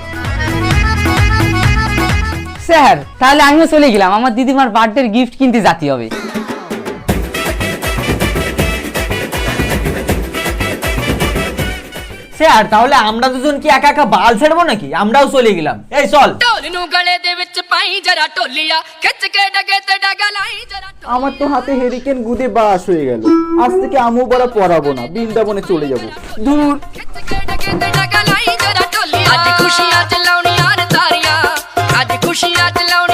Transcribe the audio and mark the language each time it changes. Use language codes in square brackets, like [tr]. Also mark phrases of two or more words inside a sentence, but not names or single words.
[bn] স্যার তাহলে আমিও চলে গেলাম, আমার দিদিমার [en] birthday gift [bn] কিনতে যেতে হবে। স্যার তাহলে আমরা দুজন কি একা একা বাল ছেড়বো নাকি? আমরাও চলে গেলাম। এই চল। [pa] ਢੋਲ ਨੂੰ ਗਲੇ ਦੇ ਵਿੱਚ ਪਾਈ ਜਰਾ ਢੋਲੀਆ ਖਿੱਚ ਕੇ ਡਗੇ ਤੇ ਡਗਾ ਲਾਈ ਜਰਾ [bn] আমার তো হাতে হেরিকেন গুদে বাস হয়ে গেল। আজ থেকে আমু বড়া পড়াবো না, বৃন্দাবনে চলে যাবো। দূর। [pa] ਖਿੱਚ ਕੇ ਡਗੇ ਤੇ ਡਗਾ ਲਾਈ ਜਰਾ ਢੋਲੀਆ ਅੱਜ ਖੁਸ਼ੀਆਂ ਚ ਲਾਉਣੀਆਂ ਨੇ ਤਾਰੀਆਂ ਅੱਜ ਖੁਸ਼ੀਆਂ ਚ